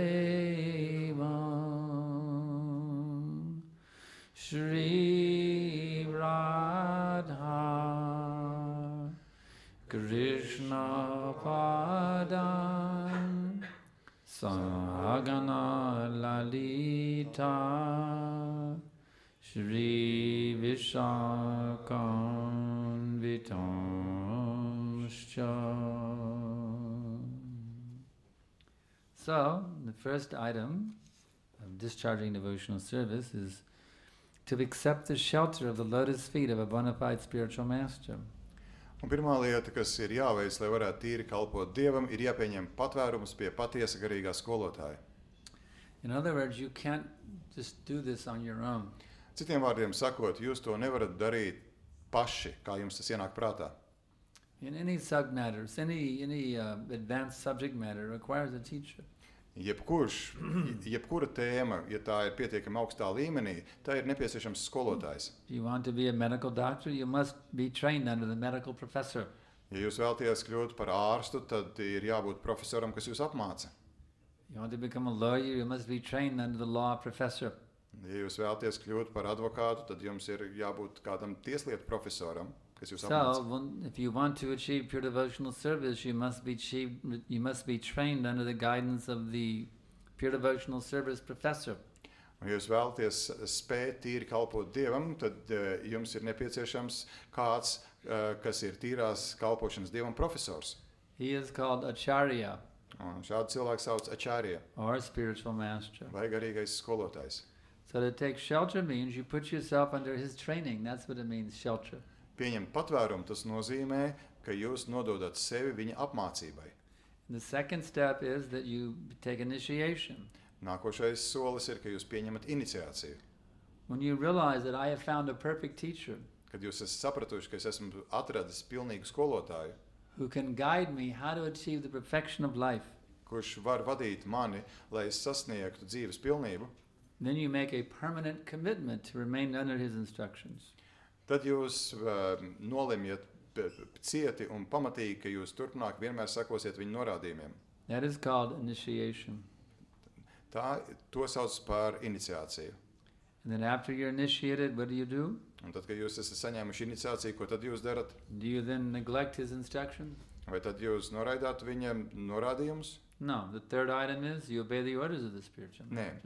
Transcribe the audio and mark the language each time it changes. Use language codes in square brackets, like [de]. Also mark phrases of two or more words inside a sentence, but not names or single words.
[sa] देवं श्री राधा कृष्ण पदं सगण ललिता श्री विशाखं वितंश्च. [en] So, the first item of discharging devotional service is to accept the shelter of the lotus feet of a bona fide spiritual master. [lv] Un pirmā lieta, kas ir jāveic, lai varētu tīri kalpot Dievam, ir jāpieņem patvērums pie patiesa garīgā skolotāja. [en] In other words, you can't just do this on your own. [lv] Citiem vārdiem sakot, jūs to nevarat darīt paši, kā jums tas ienāk prātā. [en] In any subject matter, any advanced subject matter requires a teacher. [lv] Jebkura tēma, ja tā ir pietiekami augstā līmenī, tā ir nepieciešams skolotājs. [en] If you want to be a medical doctor, you must be trained under the medical professor. [lv] Ja jūs vēlaties kļūt par ārstu, tad ir jābūt profesoram, kas jūs apmāca. [en] You want to become a lawyer, you must be trained under the law professor. [lv] Ja jūs vēlaties kļūt par advokātu, tad jums ir jābūt kādam tieslietu profesoram, kas jūs [en] So, [lv] apmāca. [en] if you want to achieve pure devotional service, you must be trained under the guidance of the pure devotional service professor. [lv] Un ja jūs vēlaties spēt tīri kalpot Dievam, tad jums ir nepieciešams kāds, kas ir tīrās kalpošanas Dievam profesors. [en] He is called Acharya, [lv] Un šādu cilvēku sauc Acharya, [en] or spiritual master. [lv] vai garīgais skolotājs. [en] So to take shelter means you put yourself under his training. That's what it means, shelter. [lv] Pieņemt patvērumu, tas nozīmē, ka jūs nododat sevi viņa apmācībai. [en] And the second step is that you take initiation. [lv] Nākošais solis ir, ka jūs pieņemat iniciāciju. [en] When you realize that I have found a perfect teacher [lv] Kad jūs esat sapratuši, ka es esmu atradis pilnīgu skolotāju, [en] who can guide me how to achieve the perfection of life, [lv] kurš var vadīt mani, lai es sasniegtu dzīves pilnību, [en] then you make a permanent commitment to remain under his instructions. [lv] tad jūs nolemjat cieti un pamatīgi, ka jūs turpmāk vienmēr sakosiet viņa norādījumiem. [en] That is called initiation. [lv] To sauc par iniciāciju. [en] And then after you're initiated, what do? [lv] Un tad, kad jūs esat saņēmuši iniciāciju, ko tad jūs darat? [en] Do you then neglect his instructions? [lv] Vai tad jūs noraidāt viņam norādījumus? [en] No. The third item is you obey the orders of the spiritual [lv] Nē. [en] master.